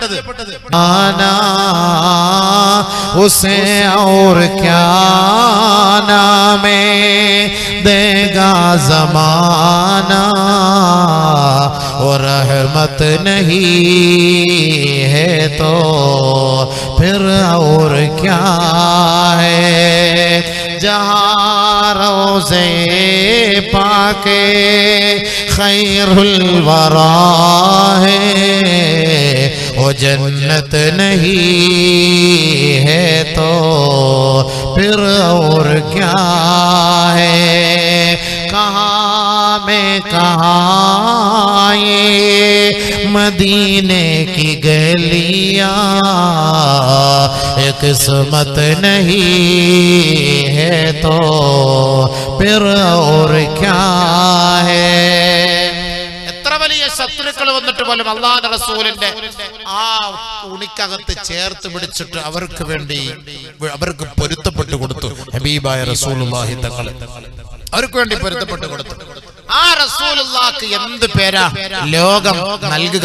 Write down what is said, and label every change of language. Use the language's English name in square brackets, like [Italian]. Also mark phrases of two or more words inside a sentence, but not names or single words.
[Hindi] रहमत नहीं है तो फिर और क्या है जहाँ रोज़े पाके खैरुल वरा है, वो जन्नत नहीं है तो फिर और क्या है। कहाँ में कहाँ ये मदीने की गलियाँ, किस्मत नहीं है तो फिर और क्या है। [Malayalam] എത്ര വലിയ ശത്രുക്കൾ വന്നിട്ട് പോലും അല്ലാഹുവിന്റെ റസൂലിന്റെ ആ ഉണിക്കകത്ത് ചേർത്ത് പിടിച്ചിട്ട് അവർക്ക് വേണ്ടി അവർക്ക് പൊരുത്തപ്പെട്ടു കൊടുത്തു. ഹബീബായ റസൂലുള്ളാഹി തങ്ങൾ അവർക്ക് വേണ്ടി പൊരുത്തപ്പെട്ടു കൊടുത്തു. ആ റസൂലുള്ളാഹിക്ക് എന്ത് പേരാ ലോകം നൽകുക?